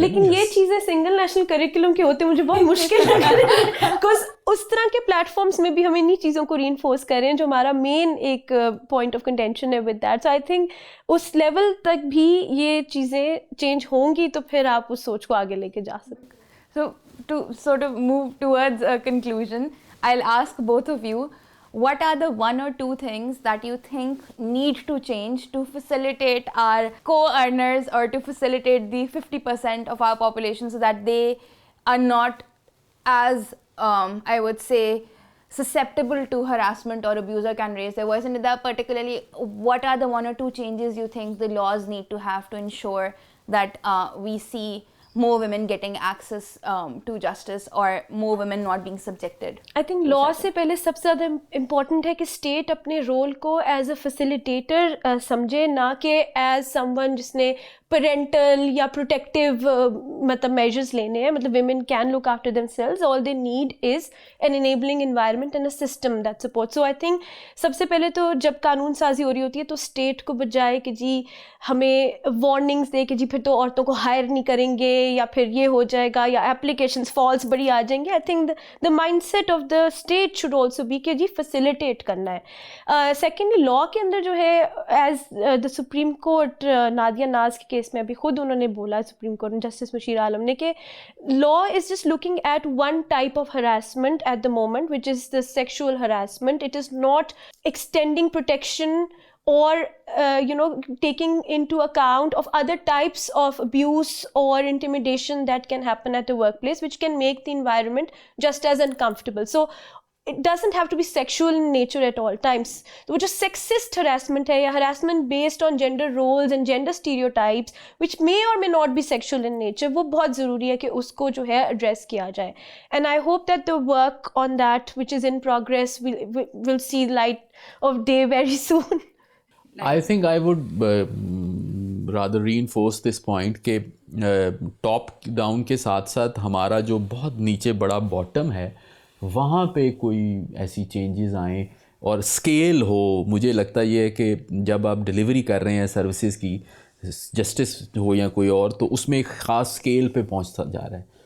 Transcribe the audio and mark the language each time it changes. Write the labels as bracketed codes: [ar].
[ur] لیکن یہ چیزیں سنگل نیشنل کریکولم کے ہوتے مجھے بہت مشکل لگ رہا ہے, بیکاز اس طرح کے پلیٹ فارمس میں بھی ہم انہی چیزوں کو ری انفورس کر رہے ہیں جو ہمارا مین ایک پوائنٹ آف کنٹینشن ہے with that. [en] so I think [ur] اس level تک بھی یہ چیزیں چینج ہوں گی تو پھر آپ اس سوچ کو آگے لے کے جا سکتے. [en] So to sort of move towards a conclusion, I'll ask both of you, what are the one or two things that you think need to change to facilitate our co-earners or to facilitate the 50% of our population so that they are not as, I would say, susceptible to harassment or abuse or can raise their voice? And that particularly, what are the one or two changes you think the laws need to have to ensure that we see more women getting access to justice or more women not being subjected? I think law [ur] سے پہلے سب سے زیادہ important ہے کہ state اپنے role کو [en] as a facilitator [ur] سمجھے, نہ کہ ایز سم ون جس نے پیرنٹل یا پروٹیکٹیو مطلب میجرز لینے ہیں. [en] مطلب women can look after themselves, all they need is an enabling environment and a system that support. [ur] So I think سب سے پہلے تو جب قانون سازی ہو رہی ہوتی ہے تو اسٹیٹ کو بجائے کہ جی ہمیں وارننگس دے کہ جی پھر تو عورتوں کو ہائر نہیں کریں گے یا پھر یہ ہو جائے گا یا اپلیکیشنس فالس بڑی آ جائیں گے, [en] I think the mindset of the state should also be [ur] کہ جی فیسیلیٹیٹ کرنا ہے. سیکنڈلی لا کے اندر جو ہے as the supreme court Nadia ناز کے کیس میں ابھی خود انہوں نے بولا سپریم کورٹ میں جسٹس مشیر عالم نے کہ [en] Law is just looking at one type of harassment at the moment which is the sexual harassment. It is not extending protection or taking into account of other types of abuse or intimidation that can happen at the workplace which can make the environment just as uncomfortable. So it doesn't have to be sexual in nature at all times. [ur] وہ جو [en] sexist harassment ہے یا harassment based on gender roles and gender stereotypes which may or may not be sexual in nature, [ur] وہ بہت ضروری ہے کہ اس کو جو ہے [en] address [ur] کیا جائے. [en] And I hope that the work on that which is in progress will see light of day very soon. I think I would rather reinforce this point [ur] کہ ٹاپ ڈاؤن کے ساتھ ساتھ ہمارا جو بہت نیچے بڑا باٹم ہے وہاں پہ کوئی ایسی چینجز آئیں اور اسکیل ہو. مجھے لگتا یہ ہے کہ جب آپ ڈلیوری کر رہے ہیں سروسز کی, جسٹس ہو یا کوئی اور, تو اس میں ایک خاص اسکیل پہ پہنچتا جا رہا ہے.